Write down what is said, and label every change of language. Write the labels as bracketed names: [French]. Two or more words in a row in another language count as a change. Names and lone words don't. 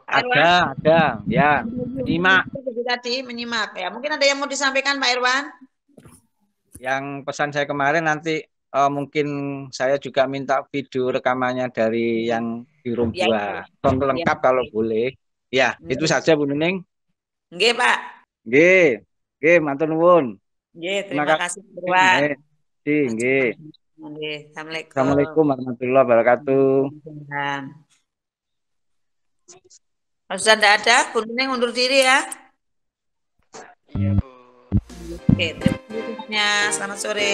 [Indonesian] Ada, ya. Menyimak. Tadi menyimak ya. Mungkin ada yang mau disampaikan Pak Irwan? Yang pesan saya kemarin nanti mungkin saya juga minta video rekamannya dari yang di room 2. Tonton lengkap kalau boleh. Ya, itu saja Bu Nuning. Nggih, Pak. [Javanese] Nggih. Nggih, matur nuwun. [Indonesian] Nggih, terima kasih Pak Irwan. Nggih. Assalamualaikum. [Arabic] السلام عليكم ورحمة الله وبركاته. [Indonesian] Kalau sudah tidak ada, Bu Nuning undur diri ya. Iya, Bu. Oke, terima kasih. Selamat sore.